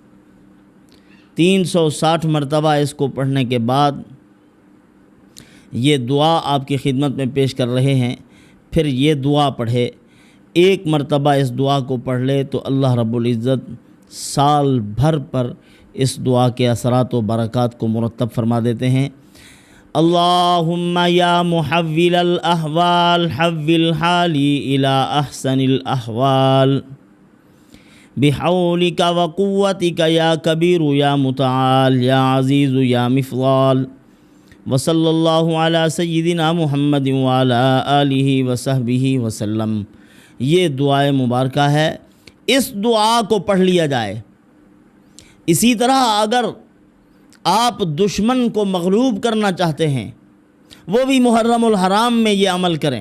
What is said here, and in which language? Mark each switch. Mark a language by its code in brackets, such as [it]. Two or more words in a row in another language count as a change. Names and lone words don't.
[ur] 360 مرتبہ اس کو پڑھنے کے بعد یہ دعا آپ کی خدمت میں پیش کر رہے ہیں، پھر یہ دعا پڑھے، ایک مرتبہ اس دعا کو پڑھ لے تو [ar] اللہ رب العزت [ur] سال بھر پر اس دعا کے اثرات و برکات کو مرتب فرما دیتے ہیں۔ [ar] اللہم یا محول الاحوال حول حالی الی احسن الاحوال بحولک وقوتک یا کبیر یا متعال یا عزیز یا مفضال وصلی اللہ علی سیدنا محمد وعلی آلہ وصحبہ وسلم۔ [ur] یہ دعائے مبارکہ ہے، اس دعا کو پڑھ لیا جائے۔ اسی طرح اگر آپ دشمن کو مغلوب کرنا چاہتے ہیں، وہ بھی محرم الحرام میں یہ عمل کریں۔